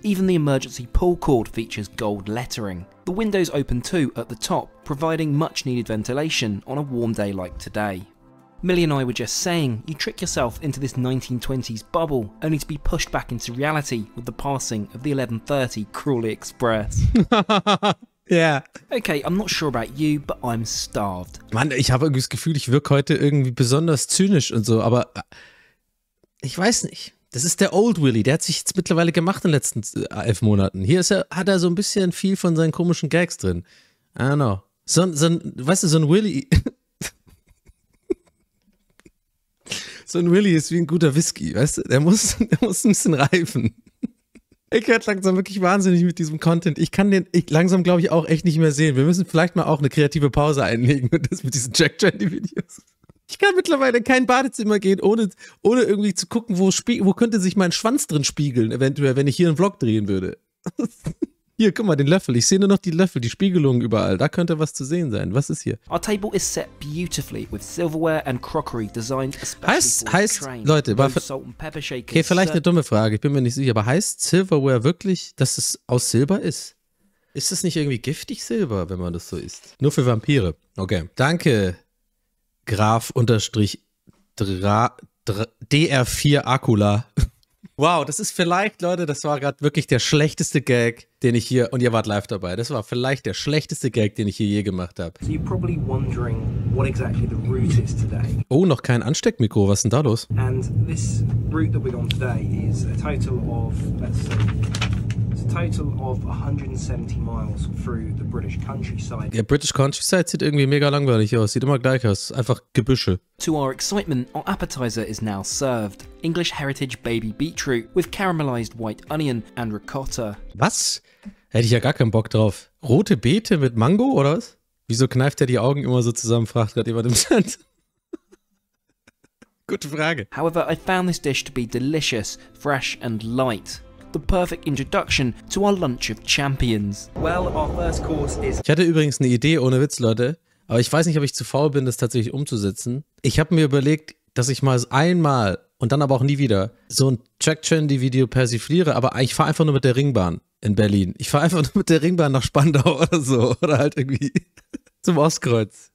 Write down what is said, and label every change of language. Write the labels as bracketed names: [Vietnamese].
[English] Even the emergency pull cord features gold lettering. The windows open too at the top, providing much needed ventilation on a warm day like today. Millie and I were just saying, you trick yourself into this 1920s bubble, only to be pushed back into reality with the passing of the 11:30 Crawley Express. [German] Ja. [English] Okay, I'm not sure about you, but I'm starved. [German] Mann, ich habe irgendwie das Gefühl, ich wirke heute irgendwie besonders zynisch und so, aber ich weiß nicht. Das ist der Old Willy, der hat sich jetzt mittlerweile gemacht in den letzten 11 Monaten. Hier hat er so ein bisschen viel von seinen komischen Gags drin. [English] I don't know. [German] Weißt du, so ein Willy... So ein Willy ist wie ein guter Whisky, weißt du? Der muss ein bisschen reifen. Ich werde langsam wirklich wahnsinnig mit diesem Content. Ich kann den langsam, glaube ich, auch echt nicht mehr sehen. Wir müssen vielleicht mal auch eine kreative Pause einlegen mit diesen Trek Trendy Videos. Ich kann mittlerweile in kein Badezimmer gehen, ohne irgendwie zu gucken, wo könnte sich mein Schwanz drin spiegeln, eventuell, wenn ich hier einen Vlog drehen würde. Hier, guck mal, den Löffel. Ich sehe nur noch die Löffel, die Spiegelungen überall. Da könnte was zu sehen sein. Was ist hier? [English] Our table is set beautifully with silverware and crockery designed especially [German] heißt, Leute, okay, vielleicht eine dumme Frage, ich bin mir nicht sicher, aber heißt Silverware wirklich, dass es aus Silber ist? Ist es nicht irgendwie giftig Silber, wenn man das so isst? Nur für Vampire. Okay. Danke, DR4 Akula. Wow, das ist vielleicht, Leute, das war gerade wirklich der schlechteste Gag, den ich hier, und ihr wart live dabei, das war vielleicht der schlechteste Gag, den ich hier je gemacht habe. [English] So you're probably wondering what exactly the route is today. [German] Oh, noch kein Ansteckmikro, was ist denn da los? [English] And this route that we're on today is a total of, let's see, it's a total of 170 miles through the British countryside. [German] Der British Countryside sieht irgendwie mega langweilig aus, sieht immer gleich aus, einfach Gebüsche. [English] To our excitement, our appetizer is now served. English heritage baby beetroot with caramelized white onion and ricotta. [German] Was? Hätte ich ja gar keinen Bock drauf. Rote Beete mit Mango, oder was? Wieso kneift er die Augen immer so zusammen, fragt gerade jemand im Chat. Gute Frage. [English] However, I found this dish to be delicious, fresh and light. The perfect introduction to our lunch of champions. Well, our first course is... [German] Ich hatte übrigens eine Idee, ohne Witz, Leute. Aber ich weiß nicht, ob ich zu faul bin, das tatsächlich umzusetzen. Ich habe mir überlegt, dass ich mal einmal und dann aber auch nie wieder so ein Trek Trendy Video persifliere, aber ich fahre einfach nur mit der Ringbahn in Berlin. Ich fahre einfach nur mit der Ringbahn nach Spandau oder so. Oder halt irgendwie zum Ostkreuz.